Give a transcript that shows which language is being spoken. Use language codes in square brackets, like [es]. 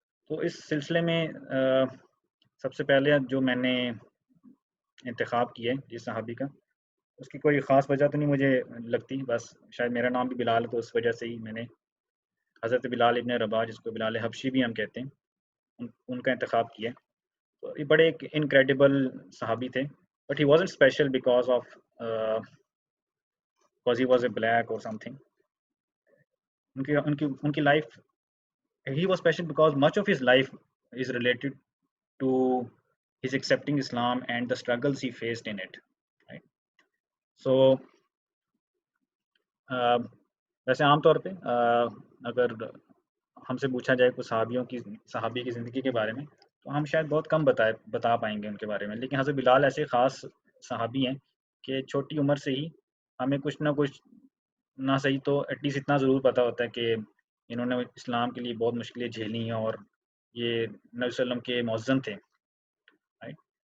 [ur] تو اس سلسلے میں سب سے پہلے جو میں نے انتخاب کیا ہے جس صحابی کا، اس کی کوئی خاص وجہ تو نہیں مجھے لگتی، بس شاید میرا نام بھی بلال ہے تو اس وجہ سے ہی میں نے حضرت بلال ابن رباح، جس کو بلال حبشی بھی ہم کہتے ہیں، ان کا انتخاب کیا. تو یہ بڑے ایک انکریڈیبل صحابی تھے، [en] But he wasn't special because he was a black or something. [ur] ان کی life, [en] he was special because much of his life is related to his accepting Islam and the struggles he faced in it. Right? [ur] So, ویسے عام طور پہ اگر ہم سے پوچھا جائے کچھ صحابی کی زندگی کے بارے میں، تو ہم شاید بہت کم بتا پائیں گے ان کے بارے میں. لیکن حضرت بلال ایسے خاص صحابی ہیں کہ چھوٹی عمر سے ہی ہمیں کچھ نہ کچھ، نہ صحیح تو ایٹ لیسٹ اتنا ضرور پتا ہوتا ہے کہ انہوں نے اسلام کے لیے بہت مشکلیں جھیلی ہیں، اور یہ نبی صلی اللہ علیہ وسلم کے مؤذن تھے. رائٹ.